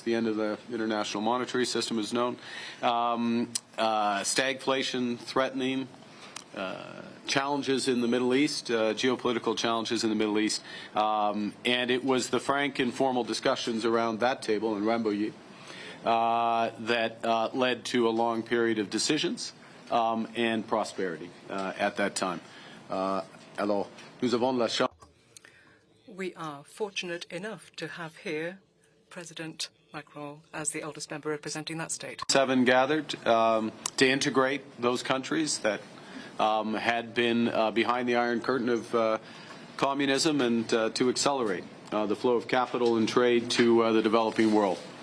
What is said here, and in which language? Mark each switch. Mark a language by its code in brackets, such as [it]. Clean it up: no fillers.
[en] The end of the international monetary system is known. Stagflation threatening, challenges in the Middle East, geopolitical challenges in the Middle East. And it was the frank, informal discussions around that table in Rambouillet that led to a long period of decisions and prosperity at that time. [fr] Alors, nous avons la chance. [en] We are fortunate enough to have here President Macron as the oldest member representing that state. 7 gathered to integrate those countries that had been behind the Iron Curtain of communism and to accelerate the flow of capital and trade to the developing world.